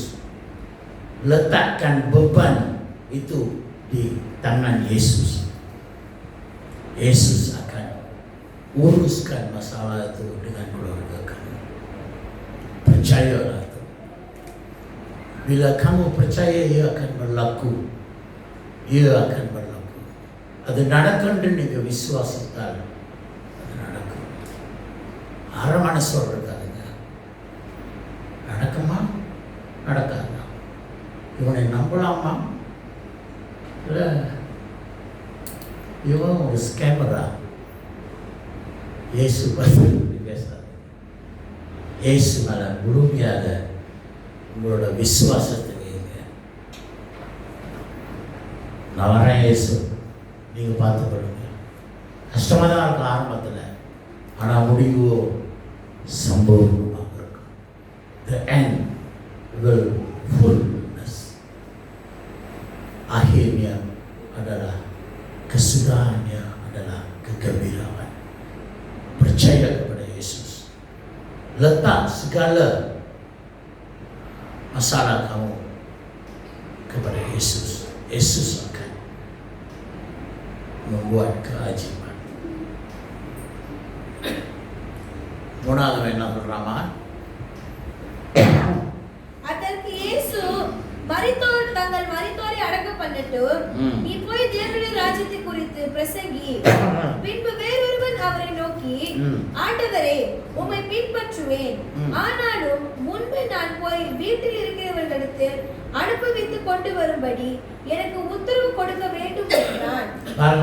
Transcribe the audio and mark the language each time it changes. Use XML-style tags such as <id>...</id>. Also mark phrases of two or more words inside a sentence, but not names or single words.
<ms>Letakkan beban itu di tangan Yesus. Yesus akan uruskan masalah itu dengan keluarga kamu. Percayalah itu. Bila kamu percaya, ia akan berlaku. Ia akan berlaku.</ms> <ta>அது நடக்கும்னு நீங்கள் விசுவாசித்தால் அது நடக்கும். அரை மனசோடு இருக்காதுங்க. நடக்குமா நடக்காதா? இவனை நம்பலாமா? இல்லை இவன் ஒரு ஸ்கேமரா? இயேசு பற்றி பேசாது. இயேசு மேலே முழுமையாக உங்களோட விசுவாசத்தை வைங்க. நான் வரேன் இயேசு, நீங்கள் பார்த்துக்கொள்ளுங்க. கஷ்டமாக தான் இருக்கும் ஆரம்பத்தில், ஆனால் முடிவு சம்பவமாக இருக்கும்.</ta> <en>The end will fullness.</en> <ms>Akhirnya adalah kesudahannya adalah kegembiraan. Percaya kepada Yesus. Letak segala masalah kamu kepada Yesus. Yesus akan membuat keajaiban.</ms> <ta>மூணாவது என்ன சொல்றாமா? அதற்கு இயேசு, மரித்தோர் தங்கள் மரித்தோரை அடக்கம் பண்ணட்டும், நீ போய் தேவனுடைய ராஜ்யத்தை குறித்து பிரசங்கி. பின்பு வேறொருவன் அவரை நோக்கி, ஆண்டவரே, உம்மை பின்பற்றுவேன், ஆனாலும் முன்பு நான் போய் வீட்டில் இருக்கிறவர்களுக்கு அனுபவித்து கொண்டு வரும்படி எனக்கு உத்தரவு கொடுக்க வேண்டும் என்றான்.</ta>